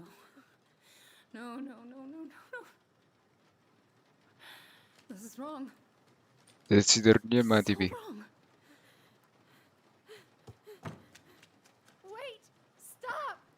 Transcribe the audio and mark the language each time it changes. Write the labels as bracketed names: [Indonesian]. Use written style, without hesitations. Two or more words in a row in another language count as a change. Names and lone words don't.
[English] No, no, no, no, no, no. This is wrong. دەچی دەرنیە مادی بی So wrong. Wait! Stop!